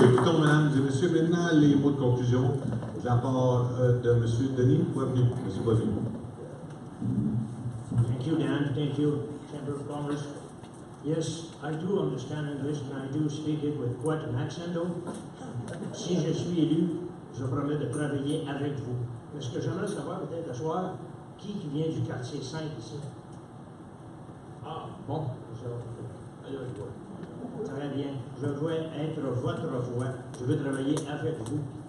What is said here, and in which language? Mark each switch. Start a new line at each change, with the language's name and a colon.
French: Écoutons, mesdames et messieurs, maintenant les mots de conclusion de la part de M. Denis Boisvenu. M. Boisvenu.
English: Thank you, Dan. Thank you, Chamber of Commerce. Yes, I do understand English, and I do speak it with quite an accent, though.
French: Si je suis élu, je promets de travailler avec vous. Mais ce que j'aimerais savoir peut-être ce soir, qui vient du quartier 5 ici? Ah, bon, alors je vois. Très bien. Je veux être votre voix. Je veux travailler avec vous.